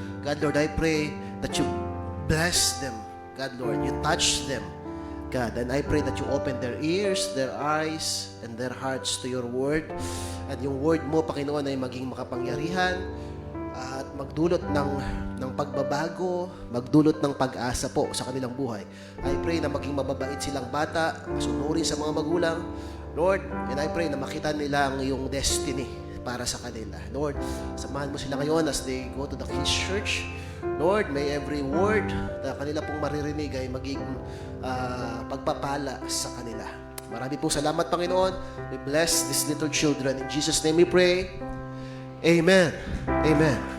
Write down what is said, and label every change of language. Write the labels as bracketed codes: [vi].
[en] God, Lord, I pray that you bless them. God, Lord, you touch them. God, and I pray that you open their ears, their eyes, and their hearts to your word. [tl] At yung word mo, Panginoon, ay maging makapangyarihan at magdulot ng pagbabago, magdulot ng pag-asa po sa kanilang buhay. I pray na maging mababait silang bata, masunurin sa mga magulang, Lord, and I pray na makita nila ang iyong destiny para sa kanila. Lord, samahan mo sila ngayon [en] as they go to the Kids Church. [tl] Lord, may every word na kanila pong maririnig ay maging pagpapala sa kanila. Marami pong salamat, Panginoon. [en] We bless these little children. In Jesus' name we pray. Amen. Amen.